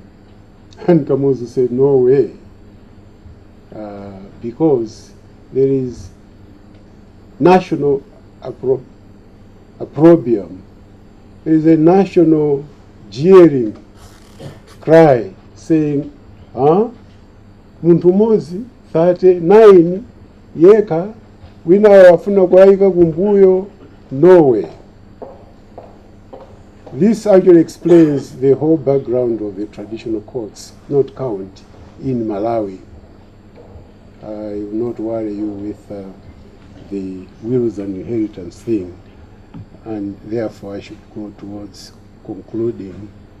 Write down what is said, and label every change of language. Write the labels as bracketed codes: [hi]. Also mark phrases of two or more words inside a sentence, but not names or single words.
[en] And Kamuzu said, no way, because there is national opprobrium. There is a national jeering cry saying, [ny] muntu mozi 39 yeka wina wafuna kwaika kumbuyo, [en] no way. This actually explains the whole background of the traditional courts not count in Malawi. I will not worry you with the wills and inheritance thing, and therefore I should go towards concluding.